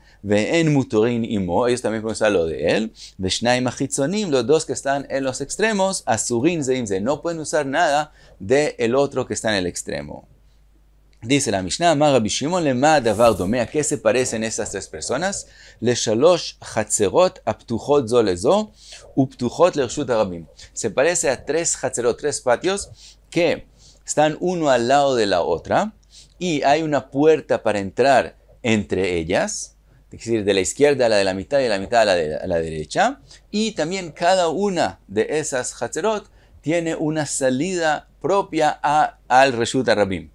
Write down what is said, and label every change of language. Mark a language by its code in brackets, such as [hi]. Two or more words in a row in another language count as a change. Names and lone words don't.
[he] והן מותרין עמו, [es] ellos también pueden usar lo de él. [he] ושניים החיצונים, [es] los 2 que están en los extremos, [he] אסורין זה עם זה, [es] no pueden usar nada de el otro que está en el extremo. Dice la [he] Mishnah, אמר רבי שמעון למה הדבר דומה, [es] ¿a qué se parecen estas 3 personas? [he] לשלש חצרות הפתוחות זו לזו ופתוחות לרשות הרבים. [es] Se parece a 3 chatzerot, 3 patios que están uno al lado de la otra, y hay una puerta para entrar entre ellas, es decir, de la izquierda a la de la mitad y de la mitad a la derecha, y también cada una de esas chatzerot tiene una salida propia al [he] רשות הרבים.